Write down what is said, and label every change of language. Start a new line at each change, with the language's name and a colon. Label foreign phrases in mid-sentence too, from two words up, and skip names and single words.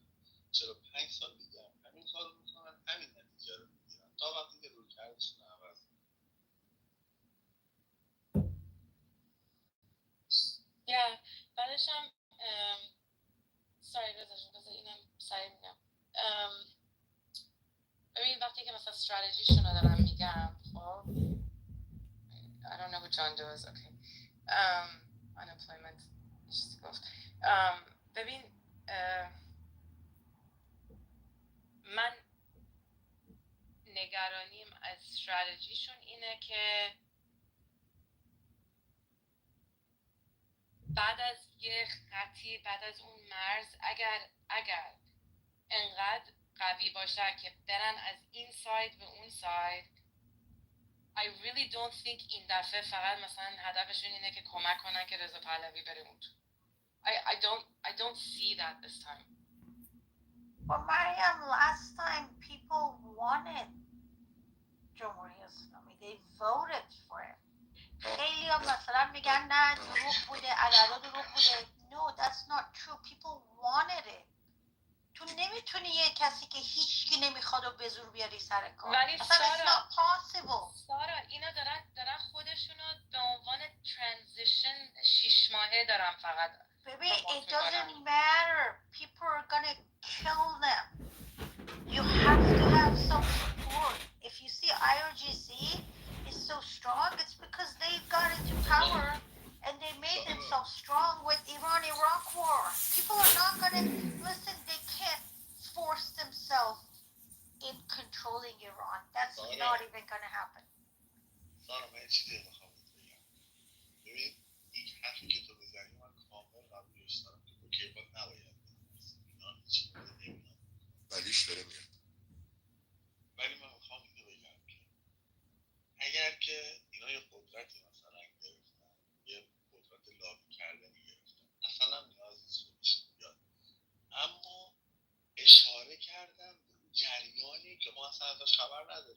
Persian: 45 سال دیگه هم همین کار رو میکنن، همین نتیجه رو میگیرن تا وقتی که روی کردشون عوض میکنن. بعدش هم بذار اینم سریع میگم. ببین وقتی که مثلا استراتژیشون رو دارم میگم، خب
English: I don't know who John does. Okay.
Persian: Unemployment چیزی گفت. ببین من نگرانیم از استراتژیشون اینه که بعد از یه خطی، بعد از اون مرز اگر انقدر قوی باشه که برن از این ساید به اون ساید،
English: I really don't think
Persian: این دفعه فقط مثلا هدفشون اینه که کمک کنن که رضا پهلوی بره اون تو.
English: I don't see that this time. But Mariam, last time people wanted
Persian: جمهوری اسلامی.
English: They voted for it.
Persian: خیلی هم مثلا میگن نه دروغ بوده، عددا دروغ بوده.
English: No, that's not true. People wanted it.
Persian: تو نمیتونی یه کسی که هیچکی نمیخواد و به زور بیاری سر کار. ولی
English: اصلا it's not possible.
Persian: سارا اینا دارن خودشونو به عنوان transition 6 ماهه دارن فقط.
English: Baby, it doesn't matter. People are gonna kill them. You have to have some support. If you see IRGC is so strong, it's because they got into power and they made themselves strong with Iran-Iraq war. People are not gonna listen. They can't force themselves in controlling Iran. That's not even gonna happen.
Persian: سارا من یه چیزی میخوام بگم. ببین این حرفی که تو بزنی من کامل قبولش دارم که اوکی باید نباید اینا هیچ نمیدونم ولیش داره میاد. ولی من میخوام اینو بگم که اگر که اینا یه قدرتی مثلا گرفتن، یه قدرت لابی کردنی گرفتن، اصلا نیاز نیست خودشون بیاد، اما اشاره کردن به اون جریانی که ما اصلا ازش خبر نداریم.